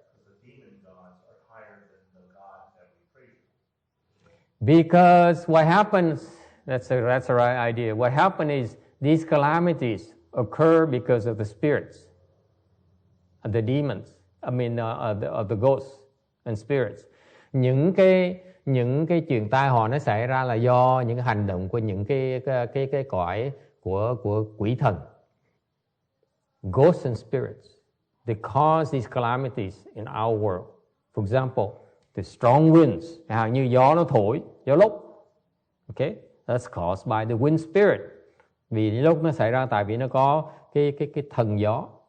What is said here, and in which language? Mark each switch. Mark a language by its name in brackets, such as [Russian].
[English] The demon gods are higher than the God that we pray to. Because what happens? That's the right idea. What happens is these calamities occur because of the spirits, the demons. I mean, of the ghosts and spirits. [Vietnamese] Những cái chuyện tai họa nó xảy ra là do những hành động của những cái cõi của quỷ thần. [English] Ghosts and spirits, they cause these calamities in our world. For example, the strong winds, [Vietnamese] như gió nó thổi, gió lốc. [English] Okay, that's caused by the wind spirit. [Vietnamese] Vì lúc nó xảy ra tại vì nó có cái thần gió.